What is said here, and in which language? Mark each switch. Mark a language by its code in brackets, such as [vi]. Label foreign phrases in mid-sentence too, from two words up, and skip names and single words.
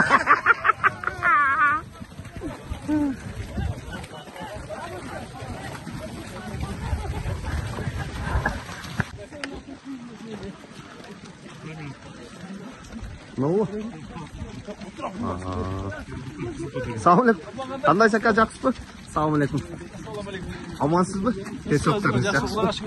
[tr] Ne oldu? Selamünaleyküm. [uz] Qanday aka yaxshisiz? [tr] Selamünaleyküm. Amansizmi? Teşekkürler. Yaxshisiz.